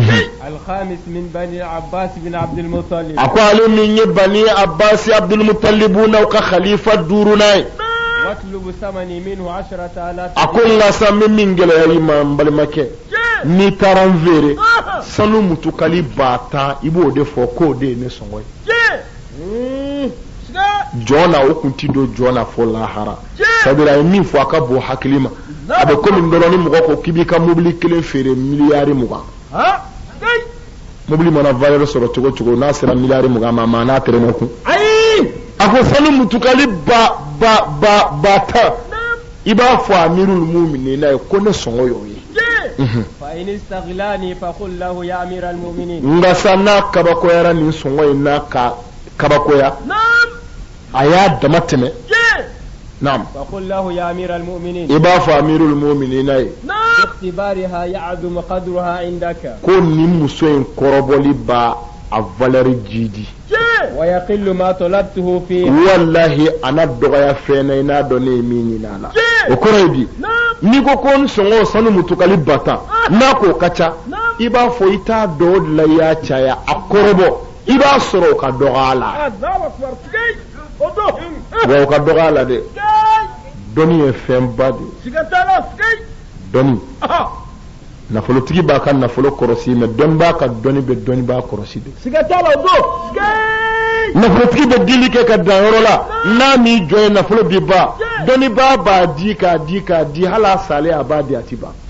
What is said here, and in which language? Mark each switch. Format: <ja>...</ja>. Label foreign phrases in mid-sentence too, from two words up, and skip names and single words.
<ar>الخامس من بني عباس بن عبد المطلب</ar> <bm>a ko ale min ye bani abasi abdulmutalibu n'aw ka khalifa duurunan ye</bm> <ar>واطلب ثمني منه 10,000</ar> <bm>a ko n ka sa n bɛ min gɛlɛya i ma n balimakɛ n'i taara n feere sanu mutukali 10,000 i b'o de fɔ k'o de ye ne sɔngɔ ye jɔn na o kun ti don jɔn na fo lahara sabula a ye min fɔ a ka bon hakili ma a bɛ komi dɔrɔn ni mɔgɔ ko k'i b'i ka mobili kelen feere miliyari 20 mobili mana valeur sɔrɔ cogo cogo n'a sera miliyari 20 ma maa n'a tɛrɛmɛ kun a ko sanu mutukali 10,000 i b'a fɔ</bm> <ar>أمير المؤمنين</ar> <bm>ye ko ne sɔngɔ y'o ye</bm> <ar>فإن استغلاني فقل له يا أمير المؤمنين</ar> <bm>nga sa n'a kabakoyara nin sɔngɔ in n'a ka kabakoya a y'a dama tɛmɛ naam</bm> <ar>فقل له يا أمير المؤمنين</ar> <bm>i b'a fɔ</bm> <ar>أمير المؤمنين</ar> <bm>ye</bm> <ar>باختبارها يعظم قدرها عندك</ar> <bm>ko nin muso in kɔrɔbɔli b'a a valeur jidi</bm> <ar>ويقل ما طلبته فيه</ar> <bm>wallahi ana dɔgɔya fɛn na i n'a dɔn ne ye min ɲini a la o kɔrɔ ye di n'i ko ko n sɔngɔ sanu mutukali 10,000 n'a k'o ka ca i b'a fɔ i t'a dɔn o de la i y'a caya a kɔrɔbɔ i b'a sɔrɔ o ka dɔgɔ a la wa o ka dɔgɔ a la dɛ dɔnni ye fɛnba de ye dɔnni nafolotigi b'a ka nafolo kɔrɔsi mais dɔnni b'a ka dɔnni bɛ dɔnni b'a kɔrɔsi de nafolotigi bɛ dili kɛ ka dan yɔrɔ la n'a m'i jɔ ye nafolo bi ban dɔnni b'a di k'a di hali a salen a b'a di a ti ban</bm>